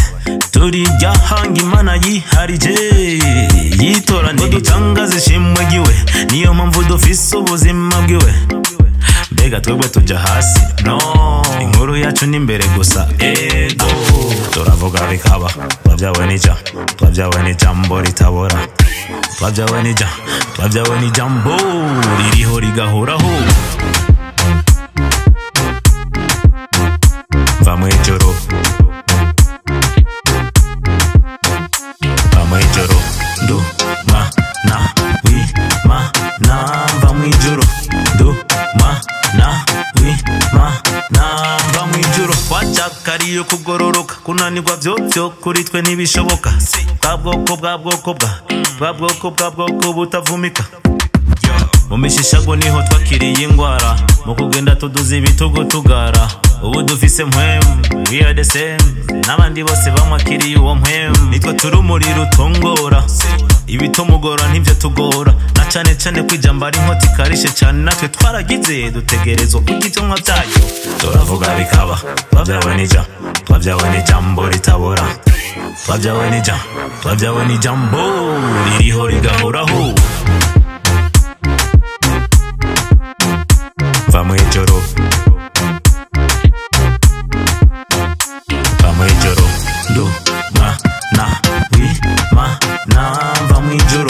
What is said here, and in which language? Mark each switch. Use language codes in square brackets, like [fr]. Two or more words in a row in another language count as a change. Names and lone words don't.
[rn] Turirya hanga Imana yiharije, yitoranye dutangaza ishimwe giwe, niyo mpamvu dufise ubuzima bwiwe. Mbega twebwe tuja hasi, no, inkuru yacu ni imbere gusa, ego. Turavuga bikaba, twabyawe n'ijambo ritabora. Twabyawe n'ijambo ririho rigahoraho. [es] Vamos Joro. Vamos Joro. Do ma na wi ma na. Vamos Joro. Do ma na wi ma na. Vamos Joro. [rn] Wachakariyo kugororoka, kunanirwa vyovyo kuri twe ntibishoboka. Bwa bwoko butavumika. Mu mishishago niho twakiriye ingwara, mu kugenda tuduza ibitugu tugara. Ubu dufise mpwemu, [en] we are the same, [rn] n'abandi bose bamwakiriye uwo mpwemu. Nitwe turi umuriro utongora, ibitumugora ntibyo tugora. Na cane cane kwijamba ari inkota ikarishe cane, natwe twaragize dutegerezwa kugitumwa byayo. Turavuga bikaba, twabyawe n'ijambo ritabora. Twabyawe n'ijambo ririho rigahoraho. [es] Vamos Joro. Vamos Joro. Do ma na wi ma na. Vamos Joro.